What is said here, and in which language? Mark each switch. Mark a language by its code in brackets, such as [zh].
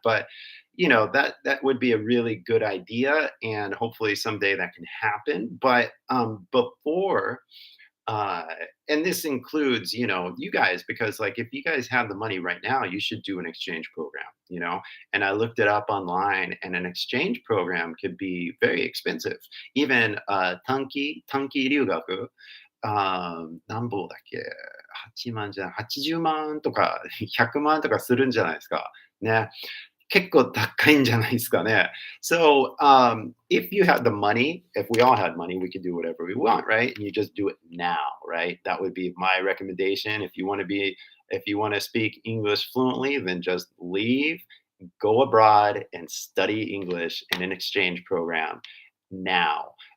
[en] But that would be a really good idea, and hopefully someday that can happen. But before uh and this includes you guys, because like if you guys have the money right now, you should do an exchange program. And I looked it up online, and an exchange program could be very expensive. [ja] Even短期留学、何ぼだっけ、8万じゃ80万とか100万とかするんじゃないですかね。結構高いんじゃないですかね。 [en] So, if you had the money, if we all had money, we could do whatever we want, right? And you just do it now, right? That would be my recommendation. If you want to speak English fluently, then just leave, go abroad, and study English in an exchange program now.